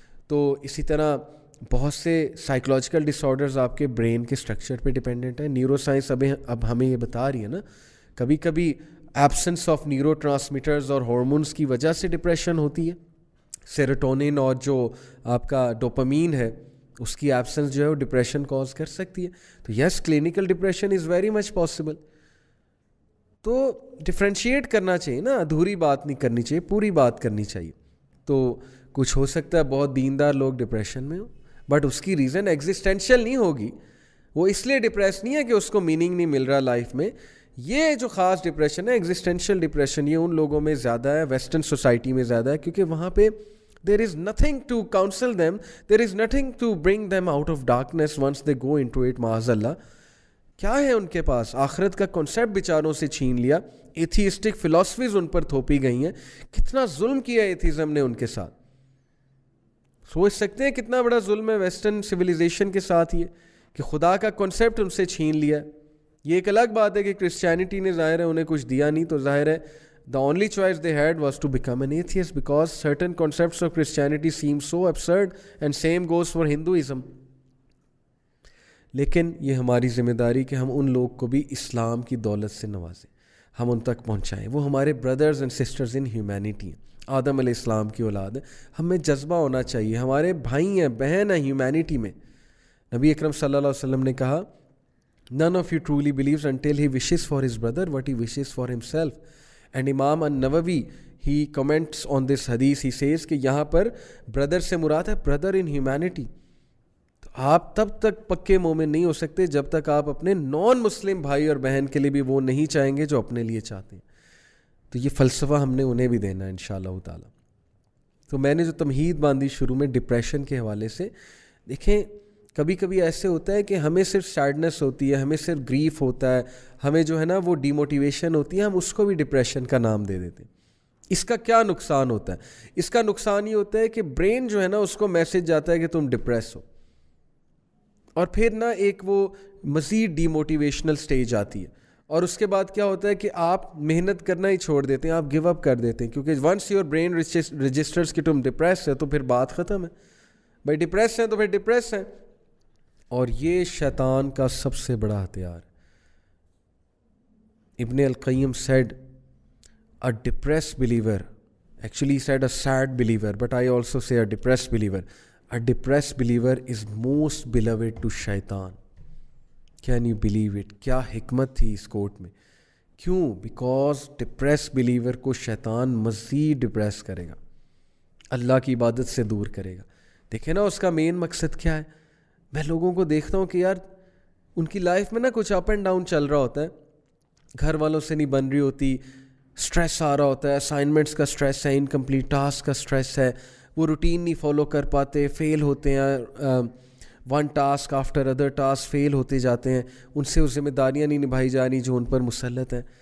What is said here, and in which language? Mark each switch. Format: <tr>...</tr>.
<ur>تو اسی طرح بہت سے سائیکولوجیکل ڈس آرڈرز آپ کے برین کے اسٹرکچر پہ ڈپینڈنٹ ہے. نیورو سائنس اب ہمیں یہ بتا رہی ہے نا، کبھی کبھی ایبسنس آف نیورو ٹرانسمیٹرز اور ہارمونس کی وجہ سے ڈپریشن ہوتی ہے. سیروٹونن اور جو آپ کا ڈوپامین ہے اس کی ایبسنس جو ہے وہ ڈپریشن کاز کر سکتی ہے.</ur> <en>تو yes clinical depression is very much possible.</en> <ur>تو ڈفرینشیٹ کرنا چاہیے نا، ادھوری بات نہیں کرنی چاہیے، پوری بات کرنی چاہیے. تو کچھ ہو سکتا ہے بہت دیندار لوگ ڈپریشن میں ہوں، بٹ اس کی ریزن ایگزسٹینشیل نہیں ہوگی، وہ اس لیے ڈپریس نہیں ہے کہ اس کو میننگ نہیں مل رہا لائف میں. یہ جو خاص ڈپریشن ہے ایگزسٹینشیل ڈپریشن، یہ ان لوگوں میں زیادہ ہے، ویسٹرن سوسائٹی میں زیادہ ہے، کیونکہ وہاں پہ</ur> <en>there is nothing to counsel them, there is nothing to bring them out of darkness once they go into it.</en> <ur>معاذ اللہ کیا ہے ان کے پاس؟ آخرت کا کنسیپٹ بیچاروں سے چھین لیا، ایتھیسٹک فلاسفیز ان پر تھوپی گئی ہیں. کتنا ظلم کیا ایتھیزم نے ان کے ساتھ، سوچ سکتے ہیں کتنا بڑا ظلم ہے ویسٹرن سویلائزیشن کے ساتھ یہ کہ خدا کا کنسیپٹ ان سے چھین لیا. یہ ایک الگ بات ہے کہ کرسچینٹی نے ظاہر ہے</ur> <en>انہیں کچھ دیا نہیں، تو ظاہر ہے the only choice they had was to become an atheist because certain concepts of Christianity seem so absurd, and same goes for Hinduism.</en> <ur>لیکن یہ ہماری ذمہ داری کہ ہم ان لوگ کو بھی اسلام کی دولت سے نوازیں، ہم ان تک پہنچائیں. وہ ہمارے</ur> <en>brothers and sisters in humanity</en> <ur>ہیں، آدم علیہ السلام کی اولاد ہے. ہمیں جذبہ ہونا چاہیے، ہمارے بھائی ہیں، بہن ہیں ہیومینٹی میں. نبی اکرم صلی اللہ علیہ وسلم نے کہا</ur> <en>none of you truly believes until he wishes for his brother what he wishes for himself. And Imam An-Nawawi, he comments on this hadith, he says</en> <ur>کہ یہاں پر برادر سے مراد ہے برادر ان ہیومینٹی. تو آپ تب تک پکے مومن نہیں ہو سکتے جب تک آپ اپنے نان مسلم بھائی اور بہن کے لیے بھی وہ نہیں چاہیں گے جو اپنے لیے چاہتے ہیں. تو یہ فلسفہ ہم نے انہیں بھی دینا ہے انشاءاللہ تعالی. تو میں نے جو تمہید باندھی شروع میں ڈپریشن کے حوالے سے، دیکھیں کبھی کبھی ایسے ہوتا ہے کہ ہمیں صرف سیڈنس ہوتی ہے، ہمیں صرف گریف ہوتا ہے، ہمیں جو ہے نا وہ ڈی موٹیویشن ہوتی ہے، ہم اس کو بھی ڈپریشن کا نام دے دیتے ہیں. اس کا کیا نقصان ہوتا ہے؟ اس کا نقصان یہ ہوتا ہے کہ برین جو ہے نا اس کو میسج جاتا ہے کہ تم ڈپریس ہو، اور پھر نا ایک وہ مزید ڈی موٹیویشنل سٹیج آتی ہے، اور اس کے بعد کیا ہوتا ہے کہ آپ محنت کرنا ہی چھوڑ دیتے ہیں، آپ گیو اپ کر دیتے ہیں، کیونکہ</ur> <en>once your brain registers</en> <ur>کہ تم ڈپریس ہے تو پھر بات ختم ہے. بھائی ڈپریس ہیں تو پھر ڈپریس ہیں. اور یہ شیطان کا سب سے بڑا ہتھیار.</ur> <en>Ibn al Qayyim said a depressed believer, actually he said a sad believer, but I also say a depressed believer. A depressed believer is most beloved to shaitan. Can you believe it?</en> <ur>کیا حکمت تھی اس کوٹ میں. کیوں؟ بیکاز ڈپریس بلیور کو شیطان مزید depress کرے گا، اللہ کی عبادت سے دور کرے گا. دیکھیں نا اس کا مین مقصد کیا ہے. میں لوگوں کو دیکھتا ہوں کہ یار ان کی لائف میں نا کچھ اپ اینڈ ڈاؤن چل رہا ہوتا ہے، گھر والوں سے نہیں بن رہی ہوتی، اسٹریس آ رہا ہوتا ہے، اسائنمنٹس کا اسٹریس ہے، انکمپلیٹ ٹاسک کا اسٹریس ہے، وہ روٹین نہیں فالو کر پاتے، فیل ہوتے ہیں،</ur> <en>one task after other task</en> <ur>فیل ہوتے جاتے ہیں، ان سے وہ ذمہ داریاں نہیں نبھائی جا رہی جو ان پر مسلط ہیں.</ur>